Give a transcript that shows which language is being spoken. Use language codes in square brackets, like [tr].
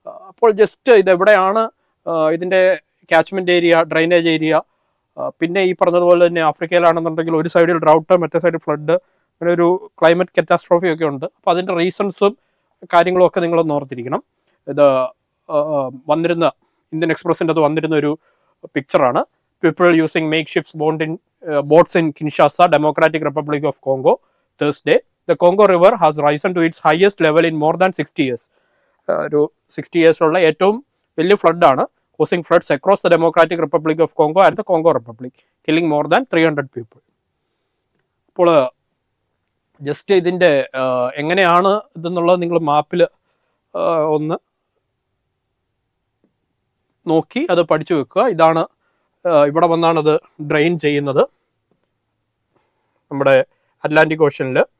[ml] അപ്പോൾ ജസ്റ്റ് ഇതെവിടെയാണ് ഇതിൻ്റെ catchment area, drainage area, പിന്നെ ഈ പറഞ്ഞതുപോലെ തന്നെ ആഫ്രിക്കയിലാണെന്നുണ്ടെങ്കിൽ ഒരു സൈഡിൽ ഡ്രൗട്ട്, മറ്റേ സൈഡിൽ ഫ്ലഡ്, അങ്ങനെ ഒരു ക്ലൈമറ്റ് കറ്റാസ്ട്രോഫി ഒക്കെ ഉണ്ട്. അപ്പോൾ അതിൻ്റെ റീസൺസും കാര്യങ്ങളും ഒക്കെ നിങ്ങളൊന്ന് ഓർത്തിരിക്കണം. ഇത് വന്നിരുന്ന ഇന്ത്യൻ എക്സ്പ്രസിൻ്റെ അത് വന്നിരുന്ന ഒരു പിക്ചറാണ്. [en] People using makeshift boats in Kinshasa, Democratic Republic of Congo, Thursday. The Congo River has risen to its highest level in more than 60 years. [ml] ഒരു 60 years-ഉള്ള ഏറ്റവും വലിയ ഫ്ലഡാണ്, [en] causing floods across the Democratic Republic of Congo and the Congo Republic, killing more than 300 people. [ml] അപ്പോൾ just ഇതിൻ്റെ എങ്ങനെയാണ് ഇതെന്നുള്ളത് നിങ്ങൾ മാപ്പിൽ ഒന്ന് നോക്കി അത് പഠിച്ചു വെക്കുക. ഇതാണ്, ഇവിടെ വന്നാണ് അത് ഡ്രെയിൻ ചെയ്യുന്നത് നമ്മുടെ അറ്റ്ലാന്റിക് ഓഷ്യനിൽ.